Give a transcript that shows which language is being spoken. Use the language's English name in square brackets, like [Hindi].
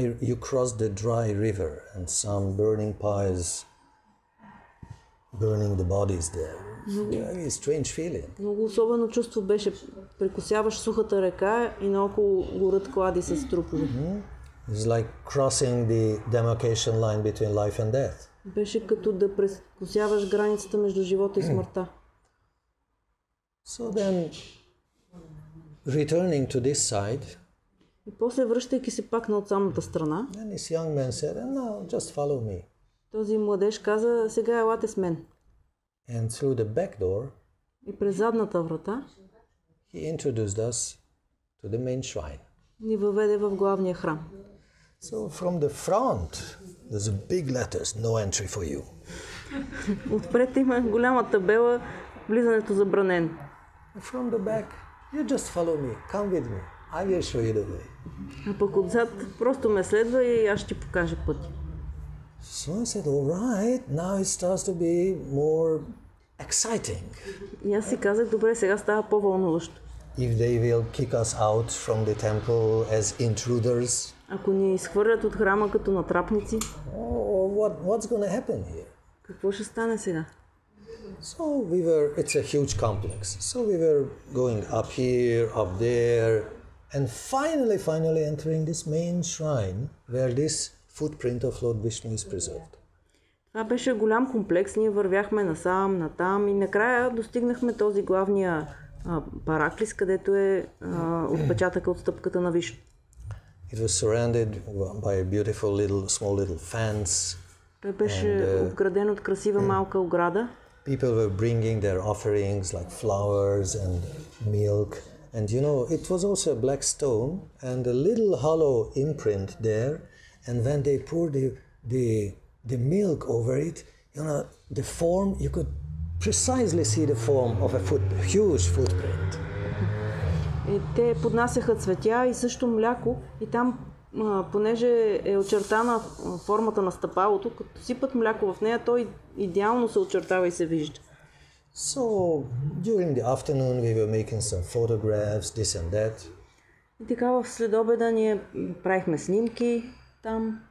[English] You cross the dry river and some burning pyres burning the bodies there. Very strange feeling. [Bulgarian] Много особено чувство беше. Прекосяваш сухата река и наоколо горят клади с трупове. [English] It's like crossing the demarcation line between life and death. [Bulgarian] Беше като да прекосяваш границата между живота и смъртта. [English] So then, returning to this side, [Bulgarian] и после връщайки се пак на отсамната страна, [English] then this young man said, "No, just follow me." [Bulgarian] Този младеж каза, сега елате с мен. [English] And through the back door, [Bulgarian] и през задната врата, [English] he introduced us to the main shrine. [Bulgarian] Ни въведе в главния храм. [English] So from the front, there's a big letters, no entry for you. [Bulgarian] Отпред има голяма табела, влизането забранено. [English] From the back, you just follow me, come with me, I will show you the way. [Bulgarian] А пък отзад просто ме следва и аз ще ти покажа пътя. [English] So I said, all right, now it starts to be more exciting. [Bulgarian] И аз си казах, добре, сега става по-вълнуващо. [English] If they will kick us out from the temple as intruders. [Bulgarian] Ако ни изхвърлят от храма като натрапници. [English] What's going to happen here? [Bulgarian] Какво ще стане сега? [English] So it's a huge complex. So we were going up here, up there, and finally entering this main shrine where this footprint of Lord Vishnu is preserved. [Bulgarian] Това беше голям комплекс. Ние вървяхме насам, натам и накрая достигнахме този главния параклис, където е отпечатъка от стъпката на Вишну. [English] It was surrounded by a beautiful small little fence. [Bulgarian] Той беше обграден от красива малка ограда. [English] People were bringing their offerings like flowers and milk. And you know, it was also a black stone and a little hollow imprint there. And when they poured the milk over it, you know, the form, you could precisely see the form of a huge footprint. [Bulgarian] И те поднасяха цветя и също мляко и там, понеже е очертана формата на стъпалото, като сипат мляко в нея, той идеално се очертава и се вижда. [English] So during the afternoon we were making some photographs, this and that. [Bulgarian] И така в следобеда ние правихме снимки там.